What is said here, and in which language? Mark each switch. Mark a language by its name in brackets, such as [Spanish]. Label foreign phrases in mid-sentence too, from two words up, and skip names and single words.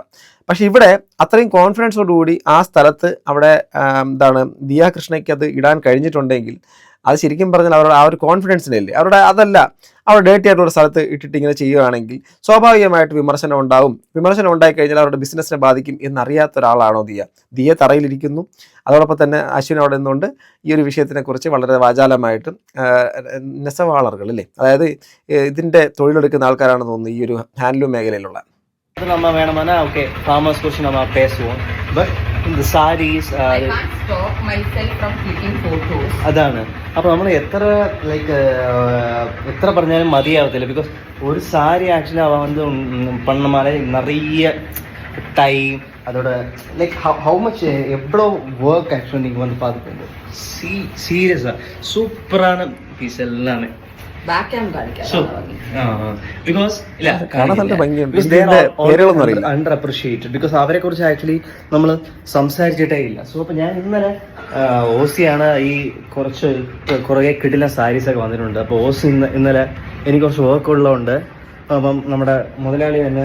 [Malayalam] പക്ഷെ ഇവിടെ അത്രയും കോൺഫിഡൻസോടുകൂടി ആ സ്ഥലത്ത് അവിടെ ദിയ കൃഷ്ണയ്ക്ക് അത് ഇടാൻ കഴിഞ്ഞിട്ടുണ്ടെങ്കിൽ അത് ശരിക്കും പറഞ്ഞാൽ അവരുടെ ആ ഒരു കോൺഫിഡൻസിനല്ലേ, അവരുടെ അതല്ല അവർ ഡേർട്ടി ആയിട്ടുള്ള സ്ഥലത്ത് ഇട്ടിട്ട് ഇങ്ങനെ ചെയ്യുകയാണെങ്കിൽ സ്വാഭാവികമായിട്ട് വിമർശനം ഉണ്ടാവും. വിമർശനം ഉണ്ടായിക്കഴിഞ്ഞാൽ അവരുടെ ബിസിനസ്സിനെ ബാധിക്കും എന്നറിയാത്ത ഒരാളാണോ ദിയ തറയിലിരിക്കുന്നു. അതോടൊപ്പം തന്നെ അശ്വിൻ അവിടെ നിന്നുകൊണ്ട് ഈ ഒരു വിഷയത്തിനെക്കുറിച്ച് വളരെ വാചാലമായിട്ട് നെസവാളറുകൾ അല്ലേ, അതായത് ഇതിൻ്റെ തൊഴിലെടുക്കുന്ന ആൾക്കാരാണെന്ന് തോന്നുന്നു ഈ ഒരു ഹാൻഡ്ലൂം മേഖലയിലുള്ള. [Tamil] அது நம்ம வேணுமானா [English] okay farmers [Tamil] குறித்து நம்ம பேசுவோம். பட் இந்த சாரீஸ் അതാണ്. [Malayalam] അപ്പോൾ നമ്മൾ എത്ര പറഞ്ഞാലും മതിയാവത്തില്ല. ബിക്കോസ് ഒരു സാരി ആക്ച്വലി അവ [Tamil] பண்ண மாதிரி நிறைய டைம் அதோட [English] like how much [Tamil] எவ்வளோ [English] work actually [Tamil] நீங்கள் வந்து பார்த்துக்கோங்க. சீரியஸாக சூப்பரான பீஸ் எல்லாமே. [Malayalam] അണ്ടർ അപ്രിഷിയേറ്റഡ് ബിക്കോസ് അവരെ കുറിച്ച് ആക്ച്വലി നമ്മൾ സംസാരിച്ചിട്ടേ ഇല്ല. സോ അപ്പൊ ഞാൻ ഇന്നലെ ഓസിയാണ് ഈ കുറേ കിടിലൻ സാരീസ് ഒക്കെ വന്നിട്ടുണ്ട്. അപ്പോൾ ഓസി ഇന്നലെ എനിക്ക് കുറച്ച് വർക്ക് ഉള്ളതുകൊണ്ട് അപ്പം നമ്മുടെ മുതലാളി തന്നെ